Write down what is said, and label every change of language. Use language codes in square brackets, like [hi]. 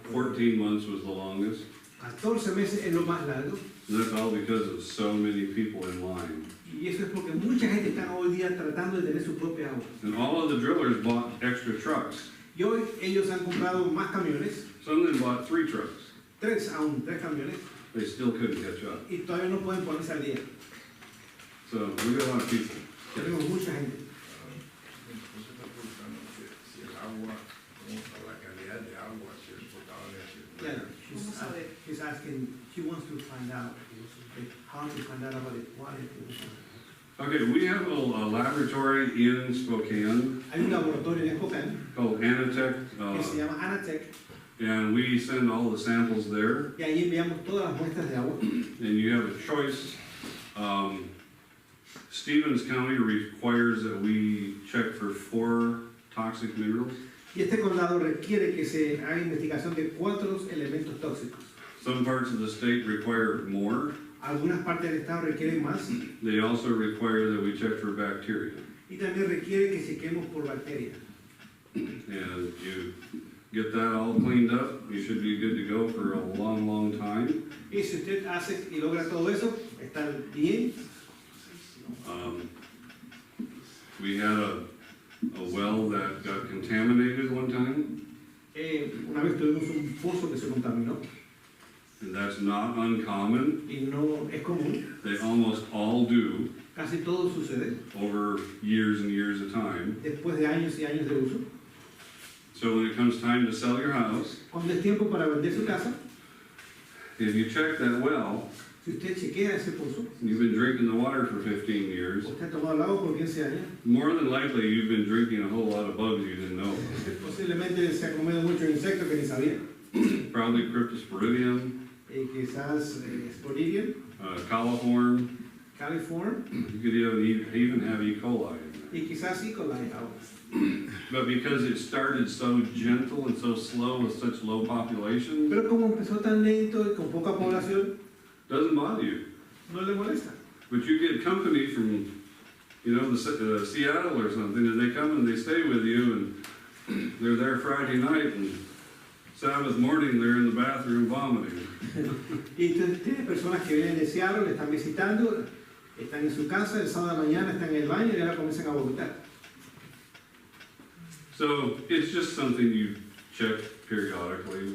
[en] 14 months was the longest. [es] 14 meses es lo más largo. [en] And that's all because of so many people in line. [es] Y eso es porque mucha gente está hoy día tratando de tener su propia agua. [en] And all of the drillers bought extra trucks. [es] Y hoy ellos han comprado más camiones, [en] Some of them bought 3 trucks. [es] 3 camiones, [en] They still couldn't catch up. [es] y todavía no pueden ponerse al día. [en] So we got a lot of people. [es] Tenemos mucha gente. Usted está preguntando si el agua, la calidad de agua, si es potable, si es [en] Yeah, [es] Vamos a ver. [en] she's asking, she wants to find out how to find out about the quality. Okay, we have a laboratory in Spokane [es] Hay un laboratorio en Spokane [en] called Anatech, [es] que se llama Anatech [en] and we send all the samples there, [es] y ahí enviamos todas las muestras de agua. [en] and you have a choice. Stevens County requires that we check for 4 toxic minerals. [es] Y este condado requiere que se haga investigación de 4 elementos tóxicos. [en] Some parts of the state require more. [es] Algunas partes del estado requieren más [en] They also require that we check for bacteria. [es] y también requiere que chequemos por bacterias. [en] And you get that all cleaned up, you should be good to go for a long, long time. [es] Y si usted hace y logra todo eso, está bien. [en] We had a well that got contaminated one time, [es] Una vez tuvimos un pozo que se contaminó [en] and that's not uncommon. [es] y no es común, [en] They almost all do [es] casi todo sucede [en] over years and years of time. [es] después de años y años de uso. [en] So when it comes time to sell your house, [es] Cuando es tiempo para vender su casa, [en] if you check that well, [es] si usted chequea ese pozo, [en] you've been drinking the water for 15 years, [es] usted ha tomado el agua por 15 años, [en] more than likely you've been drinking a whole lot of bugs you didn't know. [es] usted posiblemente se ha comido muchos insectos que ni sabía. [en] Probably Cryptosporidium, [es] Quizás Sporidium, [en] coliform, [es] caliform [en] you could even have E. coli in there. [es] y quizás E. coli ahora. [en] But because it started so gentle and so slow with such low population, [es] Pero como empezó tan lento y con poca población, [en] doesn't bother you. [es] no le molesta. [en] But you get company from, Seattle or something, and they come and they stay with you, and they're there Friday night, and Sabbath morning they're in the bathroom vomiting. [es] Y entonces tiene personas que vienen de Seattle, le están visitando, están en su casa, el sábado de mañana están en el baño y ahora comienzan a vomitar. [en] So it's just something you check periodically.